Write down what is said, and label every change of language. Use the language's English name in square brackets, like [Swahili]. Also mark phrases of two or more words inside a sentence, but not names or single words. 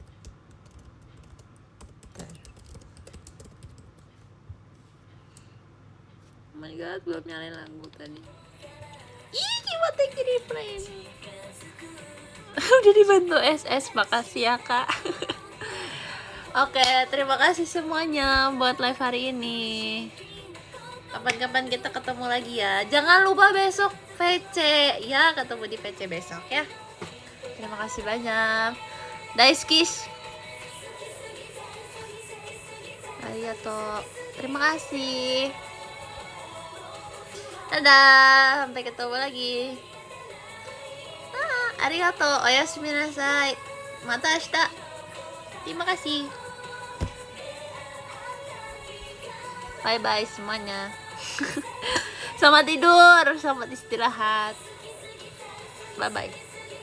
[English] Oh my god, [Indonesian] belum nyalain lagu tadi. Ih, coba [English] take replay. [Indonesian] Udah dibantu SS, makasih ya kak. Oke, terima kasih semuanya buat live hari ini. Kapan-kapan kita ketemu lagi ya. Jangan lupa besok VC ya, ketemu di VC besok ya. Terima kasih banyak. Daiskis. Arigato. Terima kasih. Dadah, sampai ketemu lagi. [Japanese] ありがとう、おやすみなさい. また明日. [Indonesian] Terima kasih. Bye-bye semuanya. Selamat tidur, selamat istirahat. Bye-bye.